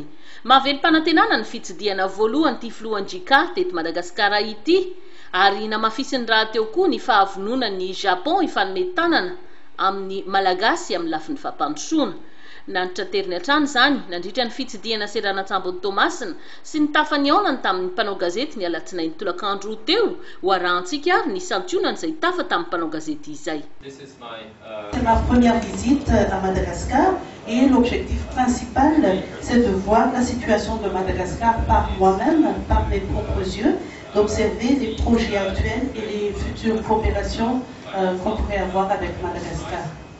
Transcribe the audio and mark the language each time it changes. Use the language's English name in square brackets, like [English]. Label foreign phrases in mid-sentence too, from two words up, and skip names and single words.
[Malagasy] Mahavelo-panantenana ny fitsidiana voalohany ty filohan'ny JICA teto Madagasikara ity, ary namafisiny raha teo koa ny fahavononan'ny Japon hifanome tanana amin'ny malagasy amin'ny lafin'ny fampandrosoana. Nanitra teriny hatrany izany nandritra ny fitsidiana seran'Atsambon'ny Tomasina sy ny tafany aonany tamin'ny mpanao gazety ny alatsinainy tolakandro teo ho arahantsika ary ny santionany izay tafa tamin'ny mpanao gazety izay. [French] C'est ma première visite à Madagascar et l'objectif principal, c'est de voir la situation de Madagascar par moi-même, par mes propres yeux, d'observer les projets actuels et les futures coopérations qu'on pourrait avoir avec Madagascar.